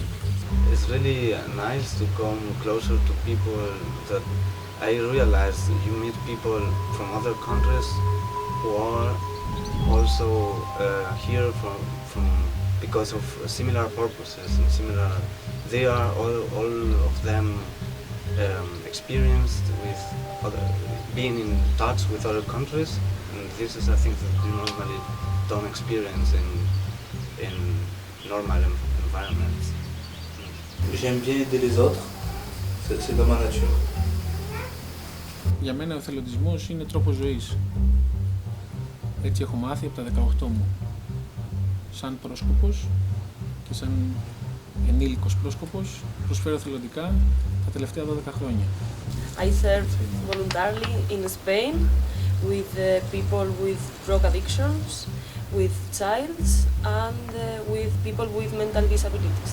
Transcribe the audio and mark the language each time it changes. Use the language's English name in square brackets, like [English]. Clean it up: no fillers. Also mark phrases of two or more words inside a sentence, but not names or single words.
[English] It's really nice to come closer to people that I realize you meet people from other countries who are also here from because of similar purposes and similar. They are all of them experienced with being in touch with other countries, and this is I think that you normally don't experience in normal environments. [French] J'aime bien aider les autres, c'est dans ma nature. [Greek] Για μένα ο εθελοντισμός είναι τρόπος ζωής. Έτσι έχω μάθει από τα 18 μου. Σαν πρόσκοπος και σαν ενήλικος πρόσκοπος προσφέρω εθελοντικά τα τελευταία 12 χρόνια. [English] I served voluntarily in Spain with people with drug addictions, with childs, and with people with mental disabilities.